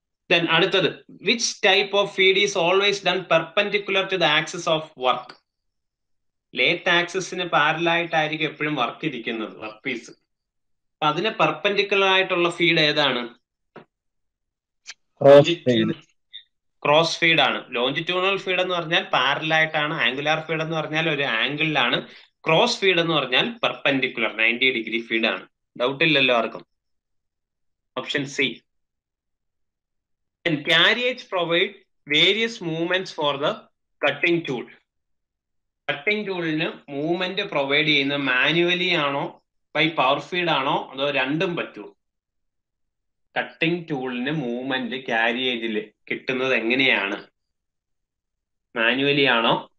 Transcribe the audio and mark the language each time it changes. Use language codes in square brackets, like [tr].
[en] Then അടുത്തത്, which type of feed is always done perpendicular to the axis of work? [ml] Lathe ആക്സിസിന് പാരലായിട്ടായിരിക്കും എപ്പോഴും work ഇരിക്കുന്നത്, work piece. അപ്പൊ അതിന് perpendicular ആയിട്ടുള്ള feed ഏതാണ്? ക്രോസ് ഫീഡ് ആണ്. ലോഞ്ചിറ്റ്യൂണൽ ഫീഡ് എന്ന് പറഞ്ഞാൽ പാരലായിട്ടാണ്, ആംഗുലാർ ഫീഡ് എന്ന് പറഞ്ഞാൽ ഒരു ആംഗിളിലാണ്, ക്രോസ് ഫീഡ് എന്ന് പറഞ്ഞാൽ പെർപെൻഡിക്കുലർ 90 ഡിഗ്രി ഫീഡ് ആണ്. ഡൗട്ട് ഇല്ലല്ലോ ആർക്കും? Option C. [en] Carriage provide various movements for the cutting tool. [ml] Cutting ടൂളിന് movement provide ചെയ്യുന്ന മാനുവലി ആണോ ബൈ പവർ ഫീഡ് ആണോ അതോ രണ്ടും പറ്റുമോ? കട്ടിംഗ് ടൂളിന് മൂവ്മെന്റ് കാരിയേജിൽ കിട്ടുന്നത് എങ്ങനെയാണ്? മാനുവലി ആണോ?